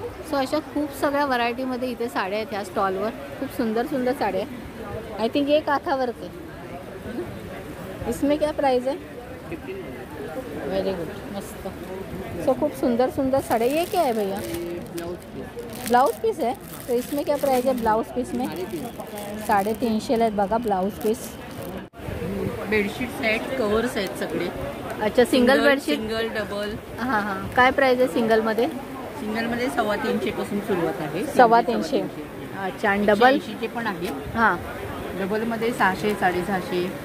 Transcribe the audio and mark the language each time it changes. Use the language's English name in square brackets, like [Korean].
[Marathi] So अशा खूप सगळ्या व्हरायटीमध्ये इथे साड्या आहेत ह्या स्टॉलवर. खूप सुंदर सुंदर साड्या. [English] I think [Hindi] ये काथावर्क है. इसमें क्या प्राइस है? 1500. [English] very good, [Marathi] मस्त. सो खूप सुंदर सुंदर साड्या. [Hindi] ये क्या है भैया? ब्लाउज पीस है. तो इसमें क्या प्राइस है ब्लाउज पीस में? [Marathi] 350 आहेत बघा blouse piece. Bedsheet set, covers आहेत सगळे. [Hindi] अच्छा, सिंगल बेडशीट. Single, double. हां हां. [Marathi] काय प्राइस आहे सिंगलमध्ये? सिंगलमध्ये 350 पासून सुरुवात आहे. 350. अच्छा. आणि डबल? 180चे पण आहे. हां. डबलमध्ये 600, 650.